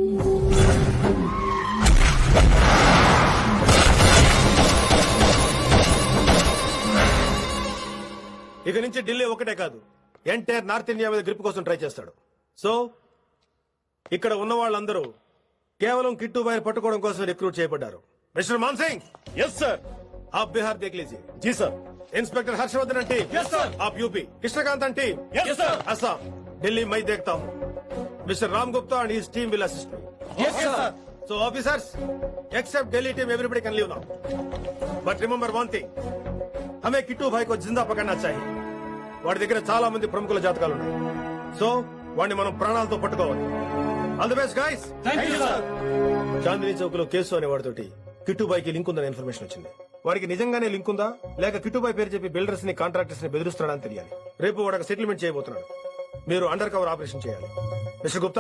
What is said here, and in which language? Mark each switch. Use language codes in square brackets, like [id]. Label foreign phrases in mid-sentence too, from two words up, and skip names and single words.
[te] ఇక నుంచి ఢిల్లీ ఒకటే కాదు, [en] entire North India [te] మీద గ్రిప్ కోసం ట్రై చేస్తాడు. సో ఇక్కడ ఉన్న వాళ్ళందరూ కేవలం కిట్టుబాయ్ పట్టుకోవడం కోసం రిక్రూట్ చేయబడ్డారు. మిస్టర్ మాన్సింగ్. [en] yes sir. [hi] आप बिहार देख लीजिए. जी सर. [en] Inspector Harshvardhan team yes sir aap UP Krishnakant team yes sir Assam Delhi [hi] मैं देखता हूँ [en] Mr Ram Gupta and his team will assist me yes sir so officers except Delhi team everybody can leave now but remember one thing [hi] हमें किट्टू भाई को जिंदा पकड़ना चाहिए [te] వాడి దగ్గర చాలా మంది ప్రముఖుల జాతకాలు ఉన్నాయి సో వాడిని మనం ప్రాణాలతో పట్టుకోవాలి [en] all the best guys thank you sir [te] చాందిని చౌక్ లో కేసు అనే వాడితోటి కిట్టుబాయ్ కి లింక్ ఉందని ఇన్ఫర్మేషన్ వచ్చింది వాడికి నిజంగానే లింక్ ఉందా లేక కిట్టుబాయ్ పేరు చెప్పి బిల్డర్స్ ని కాంట్రాక్టర్స్ ని బెదిరిస్తున్నాడని తెలియాలి రేపు వాడు ఒక సెటిల్మెంట్ చేయబోతున్నాడు మీరు [en] undercover operation [te] చేయాలి మిస్టర్ గుప్తా